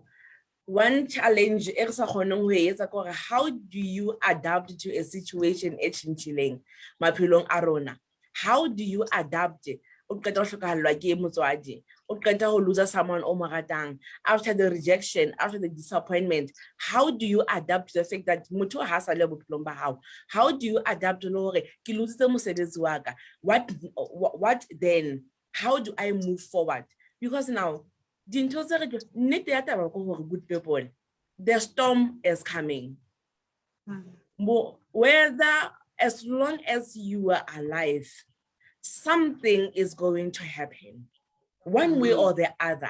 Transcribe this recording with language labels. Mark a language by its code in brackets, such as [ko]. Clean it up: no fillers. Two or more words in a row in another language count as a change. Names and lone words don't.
[en] One challenge, how do you adapt to a situation changing? How do you adapt? Lose someone after the rejection, after the disappointment. How do you adapt to the fact that [st] motho ha sa le bophelong ba hao? [en] How do you adapt to [st] hore ke lositse mosebetsi wa ka? [en] What then? How do I move forward? Because now, good people, the storm is coming. Whether as long as you are alive, something is going to happen, one way or the other.